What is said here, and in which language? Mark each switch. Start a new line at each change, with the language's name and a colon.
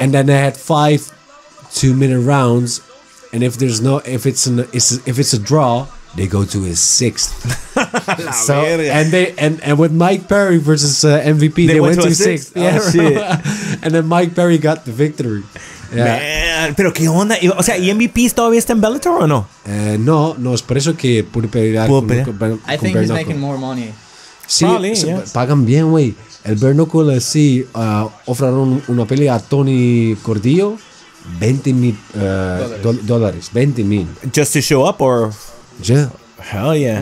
English: And then they had 5 2-minute rounds, and if it's a draw, they go to his 6th. So and with Mike Perry versus MVP, they went to 6th. Oh, shit. And then Mike Perry got the victory.
Spanish: Man, pero qué onda. O sea, ¿y MVPs todavía está en Bellator o no? No, es por eso que pude pelear
English: I think he's making more money.
Spanish: Sí,
English: Probably, yes.
Spanish: pagan bien, güey. El Bare Knuckle, sí, ofrecieron una pelea a Tony Cordillo, $20,000. 20,000.
English: Just to show up or? Yeah. Hell yeah.